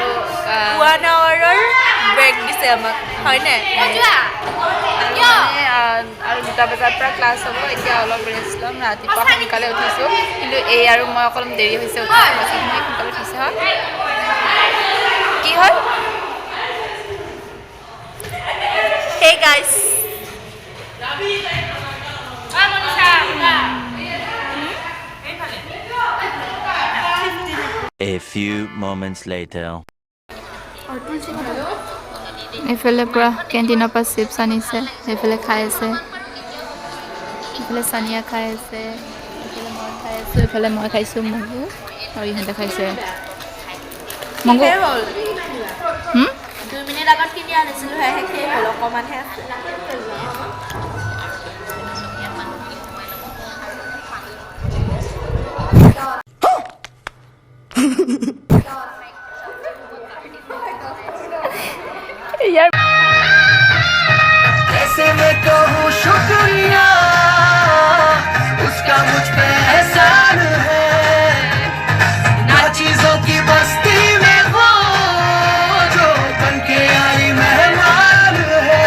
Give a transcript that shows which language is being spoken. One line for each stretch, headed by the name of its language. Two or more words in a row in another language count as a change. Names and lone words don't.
Assamese: 1 আৱাৰৰ ব্ৰেক দিছে আমাক, হয়নে? আৰু 2টা বজাৰ পৰা ক্লাছ হ'ব। এতিয়া অলপ ৰেষ্ট ল'ম। ৰাতিপুৱা সোনকালে উঠিছোঁ, কিন্তু এই আৰু মই অকণমান দেৰি হৈছে উঠা। বাকীখিনি সোনকালে উঠিছে। কি হ'ল?
English: Hey guys. A few moments later.
Assamese: এইফালে পূৰা কেণ্টিনৰ পৰা চিপছ আনিছে, সেইফালে খাই আছে। এইফালে চানিয়া খাই আছে, এইফালে মই খাই আছোঁ, এইফালে মই খাইছোঁ মগু, আৰু ইহঁতে খাইছে মগু। 2 মিনিট আগত কিনি আনিছিলোঁ, শেষ হ'ল, অকণমানহে আছে।
Hindi: यार कैसे मैं कहूँ शुक्रिया उसका मुझ पे एहसान है, ना चीजों की बस्ती में वो जो बन के आई मेहमान है।